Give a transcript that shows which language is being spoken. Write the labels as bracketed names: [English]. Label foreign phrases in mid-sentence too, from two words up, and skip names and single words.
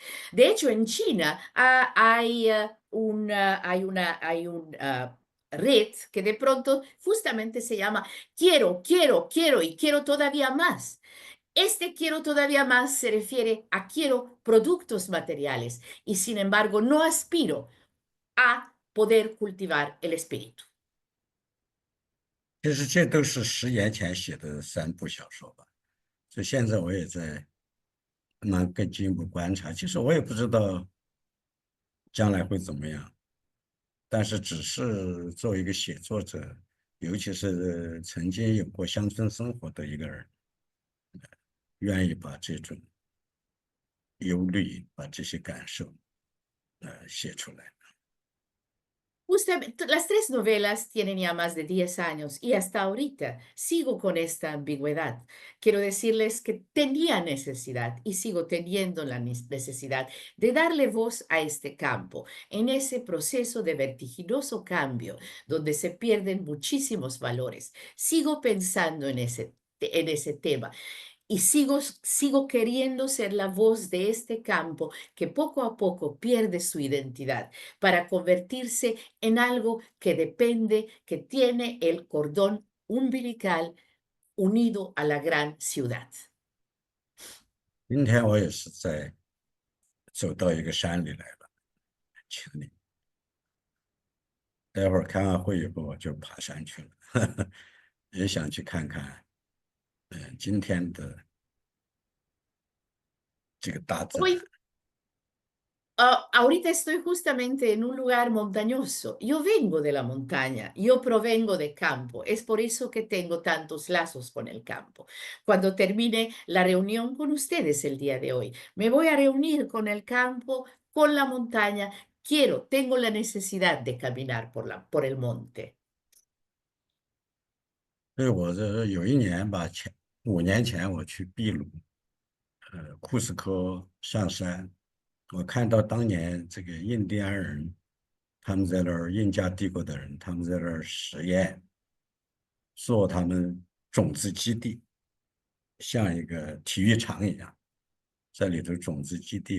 [Spanish] De hecho, en China hay un red que de pronto justamente se llama quiero, quiero, quiero y quiero todavía más. Este quiero todavía más se refiere a quiero productos materiales y sin embargo no aspiro a poder cultivar el espíritu. [Chinese] 其实这都是10年前写的3部小说吧。所以现在我也在慢慢更进一步观察。其实我也不知道将来会怎么样，但是只是作为一个写作者，尤其是曾经有过乡村生活的一个人，愿意把这种忧虑、把这些感受，写出来。 [Spanish] Justamente, las tres novelas tienen ya más de 10 años y hasta ahorita sigo con esta ambigüedad. Quiero decirles que tenía necesidad y sigo teniendo la necesidad de darle voz a este campo en ese proceso de vertiginoso cambio donde se pierden muchísimos valores. Sigo pensando en ese tema y sigo queriendo ser la voz de este campo que poco a poco pierde su identidad para convertirse en algo que depende, que tiene el cordón umbilical unido a la gran ciudad. [Chinese] 今天我也是走到一个山里来了，群里。待会儿开完会以后我就爬山去了，也想去看看，今天的这个大自然。 [Spanish] Hoy ahorita estoy justamente en un lugar montañoso. Yo vengo de la montaña, yo provengo de campo. Es por eso que tengo tantos lazos con el campo. Cuando termine la reunión con ustedes el día de hoy, me voy a reunir con el campo, con la montaña. Tengo la necesidad de caminar por el monte. [Chinese] 所以我这有一年吧，5年前我去秘鲁，库斯科上山，我看到当年这个印第安人，他们在那儿印加帝国的人，他们在那儿实验，做他们种子基地，像一个体育场一样，在里头种子基地。